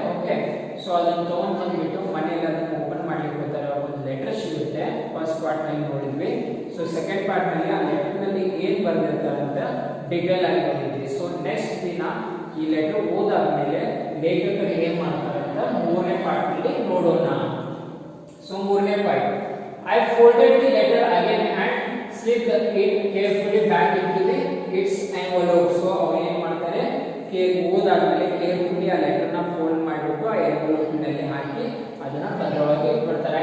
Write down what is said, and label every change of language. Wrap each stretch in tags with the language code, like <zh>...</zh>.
<kn>Okay, so ಅದನ್ನು ತಗೊಂಡ್ ಬಂದ್ಬಿಟ್ಟು ಮನೆಯಲ್ಲಿ ಅದನ್ನು ಓಪನ್ ಮಾಡ್ಲಿಕ್ಕೆ ಹೋಗ್ತಾರೆ. ಒಂದು ಲೆಟರ್ ಸಿಗುತ್ತೆ, ಫಸ್ಟ್ ಪಾರ್ಟ್ ನಲ್ಲಿ ನೋಡಿದ್ವಿ. ಸೊ ಸೆಕೆಂಡ್ ಪಾರ್ಟ್ ನಲ್ಲಿ ಆ ಲೆಟರ್ ನಲ್ಲಿ ಏನ್ ಬರ್ದಿರ್ತಾರೆ ಅಂತ ಡಿಟೇಲ್ ಆಗಿ ನೋಡಿದ್ವಿ. ಸೊ ನೆಕ್ಸ್ಟ್ ದಿನ ಈ ಲೆಟರ್ ಓದಾದ್ಮೇಲೆ ಲೇಖಕರು ಏನ್ ಮಾಡ್ತಾರೆ ಅಂತ ಮೂರನೇ ಪಾರ್ಟ್ ನಲ್ಲಿ ನೋಡೋಣ. ಸೊ ಮೂರನೇ part,</kn> <en>I folded the letter again and slipped it carefully back into its envelope.</en> <kn>So ಅವ್ರು ಏನ್ ಮಾಡ್ತಾರೆ, ಓದಾದ್ಮೇಲೆ ಕೇರ್ಫುಲಿ ಆ ಲೆಟರ್ ನ ಫೋಲ್ಡ್ ಮಾಡಿಬಿಟ್ಟು ಆ ಎನ್ವೆಲೋಪ್ ನಲ್ಲಿ ಹಾಕಿ ಅದನ್ನ ಭದ್ರವಾಗಿ ಇಟ್ಬಿಡ್ತಾರೆ.</kn>